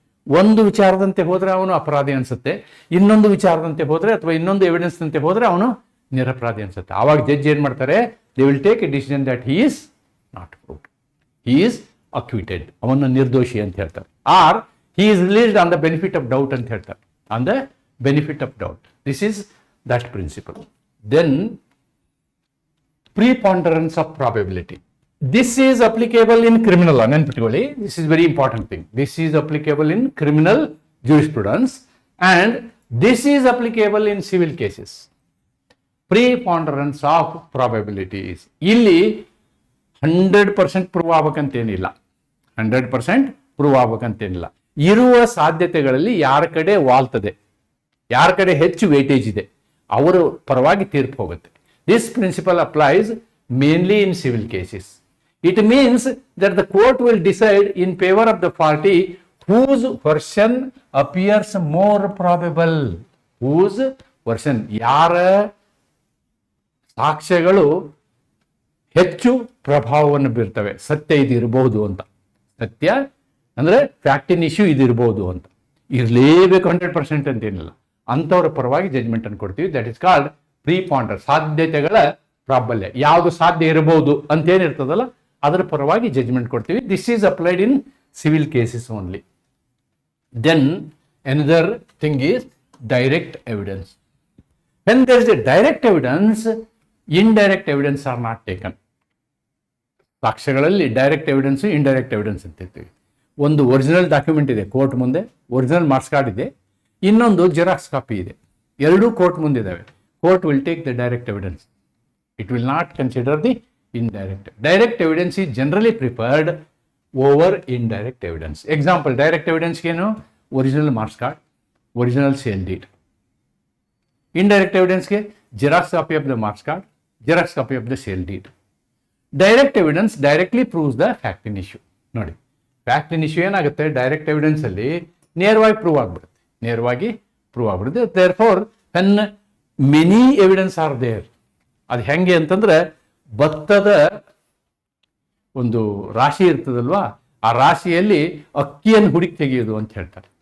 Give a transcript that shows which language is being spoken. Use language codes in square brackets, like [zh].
[kn] ಒಂದು ವಿಚಾರದಂತೆ ಹೋದರೆ ಅವನು ಅಪರಾಧಿ ಅನ್ಸುತ್ತೆ, ಇನ್ನೊಂದು ವಿಚಾರದಂತೆ ಹೋದರೆ ಅಥವಾ ಇನ್ನೊಂದು ಎವಿಡೆನ್ಸ್ ಅಂತೆ ಹೋದರೆ ಅವನು ನಿರಪರಾಧಿ ಅನ್ಸುತ್ತೆ. ಆವಾಗ ಜಡ್ಜ್ ಏನು ಮಾಡ್ತಾರೆ, [en] they will take a decision that he is not proved, he is acquitted, [kn] ಅವನ ನಿರ್ದೋಷಿ ಅಂತ ಹೇಳ್ತಾರೆ. [en] or he is released on the benefit of doubt [kn] ಅಂತ ಹೇಳ್ತಾರೆ, [en] On the benefit of doubt. This is that principle. Then preponderance of probability. This is applicable in criminal law. [kn] ನೆನ್ಪಿಟ್ಕೊಳ್ಳಿ, [en] this is very important thing. This is applicable in criminal jurisprudence and this is applicable in civil cases. Preponderance of probabilities. [kn] ಇಲ್ಲಿ 100% prove ಆಗಬೇಕಂತೇನಿಲ್ಲ, 100% prove ಆಗಬೇಕಂತೇನಿಲ್ಲ. ಇರುವ ಸಾಧ್ಯತೆಗಳಲ್ಲಿ ಯಾರ ಕಡೆ ವಾಲ್ತದೆ, ಯಾರ ಕಡೆ ಹೆಚ್ಚು weightage ಇದೆ, ಅವರ ಪರವಾಗಿ ತೀರ್ಪು ಹೋಗುತ್ತೆ. [en] This principle applies mainly in civil cases. It means that the court will decide in favor of the party whose version appears more probable. Whose version, [kn] ಯಾರ ಸಾಕ್ಷ್ಯಗಳು ಹೆಚ್ಚು ಪ್ರಭಾವವನ್ನು ಬೀರ್ತವೆ, ಸತ್ಯ ಇದು ಇರಬಹುದು ಅಂತ. ಸತ್ಯ ಅಂದ್ರೆ ಫ್ಯಾಕ್ಟಿನ್ ಇಶ್ಯೂ ಇದು ಇರಬಹುದು ಅಂತ, ಇರಲೇಬೇಕು 100% ಅಂತೇನಿಲ್ಲ. ಅಂಥವ್ರ ಪರವಾಗಿ ಜಡ್ಜ್ಮೆಂಟ್ ಅನ್ನು ಕೊಡ್ತೀವಿ. [en] that is called preponder, [kn] ಸಾಧ್ಯತೆಗಳ ಪ್ರಾಬಲ್ಯ, ಯಾವುದು ಸಾಧ್ಯ ಇರಬಹುದು ಅಂತೇನಿರ್ತದಲ್ಲ ಅದರ ಪರವಾಗಿ ಜಡ್ಜ್ಮೆಂಟ್ ಕೊಡ್ತೀವಿ. [en] This is applied in civil cases only. Then another thing is direct evidence. When there is a direct evidence, indirect evidence are not taken. [kn] ಸಾಕ್ಷ್ಯಗಳಲ್ಲಿ direct evidence, indirect evidence ಅಂತ ಇರ್ತೀವಿ. ಒಂದು ಒರಿಜಿನಲ್ ಡಾಕ್ಯುಮೆಂಟ್ ಇದೆ court ಮುಂದೆ, original marks card ಇದೆ, ಇನ್ನೊಂದು xerox copy ಇದೆ, ಎರಡೂ court ಮುಂದಿದ್ದಾವೆ. [en] Court will take the direct evidence. It will not consider the indirect. Direct evidence is generally preferred over indirect evidence. Example, direct evidence ಏನು, original marks card, original sale deed. Indirect evidence ಗೆ xerox copy of the marks card, xerox copy of the sale deed. Direct evidence directly proves the fact in issue. [kn] ನೋಡಿ, fact in issue ಏನಾಗುತ್ತೆ, direct evidence ಅಲ್ಲಿ ನೇರವಾಗಿ prove ಆಗ್ಬಿಡುತ್ತೆ. [en] Therefore, when many evidence are there, [kn] ಅದು ಹೆಂಗೆ ಅಂತಂದ್ರೆ ಭತ್ತದ ಒಂದು ರಾಶಿ ಇರ್ತದಲ್ವಾ, ಆ ರಾಶಿಯಲ್ಲಿ ಅಕ್ಕಿಯನ್ನು ಹುಡುಕಿ ತೆಗೆಯೋದು ಅಂತ ಹೇಳ್ತಾರೆ.